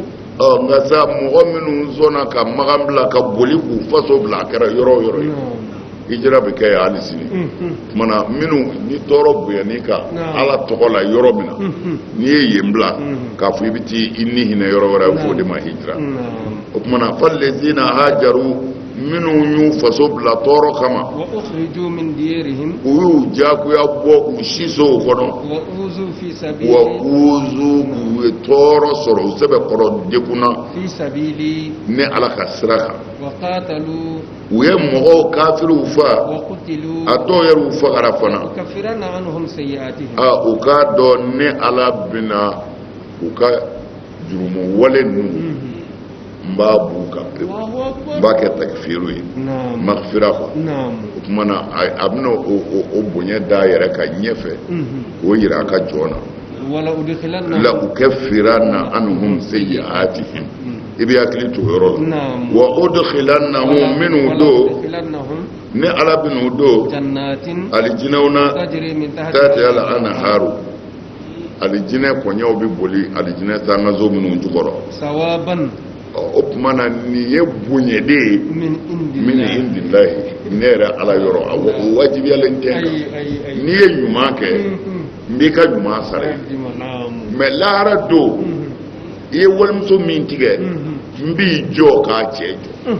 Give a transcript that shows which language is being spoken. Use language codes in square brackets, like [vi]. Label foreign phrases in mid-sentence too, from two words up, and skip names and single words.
[bm] nka sa mɔgɔ minnu sɔnna ka magan bila ka boli k'u faso bila a kɛra yɔrɔ o yɔrɔ ye hijira bɛ kɛ yan hali sini mana minnu ni tɔɔrɔ bonyani kan ala tɔgɔ la yɔrɔ min na n'i ye yen bila k'a fɔ i bɛ t'i ni hinɛ yɔrɔ wɛrɛ a bɛ fɔ o de ma hijira o tumana [ar] فالذين هاجروا [bm] minnu y'u faso bila tɔɔrɔ kama [ar] وأخرجوا من ديارهم [bm] u y'u jagoya bɔ u sisow kɔnɔ [ar] وأوذوا في سبيلي [bm] wa uzu u ye tɔɔrɔ sɔrɔ u sɛbɛ kɔrɔ dekunna [ar] في سبيلي [bm] ne ala ka sira kan [ar] وقاتلوا [bm] u ye mɔgɔw kafiriw fa [ar] وقتلوا [bm] a dɔw yɛrɛ u fagara fana [ar] لأكفرن عنهم سيئاتهم [bm] u k'a dɔn ne ala bɛna u ka jurumu wale ninnu n b'a b'u kan n b'a kɛ takfiru ye magfira quoi o tuma na a bɛna o bonya da yɛrɛ ka ɲɛfɛ k'o yira a ka jɔn na [ar] لأكفرن عنهم سيئاتهم [bm] i bɛ hakili to o yɔrɔ la [ar] ولأدخلنهم [bm] minnu don ne ala bɛna o don alijinɛw na [ar] تحتها الأنهار [bm] alijinɛ kɔɲɛw bɛ boli alijinɛ sangaso minnu jukɔrɔ o tuma na nin ye bonyɛden ye [ar] من عند الله [bm] ne yɛrɛ ala yɔrɔ o wajibiyalen tɛ kan n'i ye ɲuman kɛ n b'i ka ɲuman sara ye mais lahara don i ye walimuso min tigɛ n b'i jɔ k'a cɛ jɔ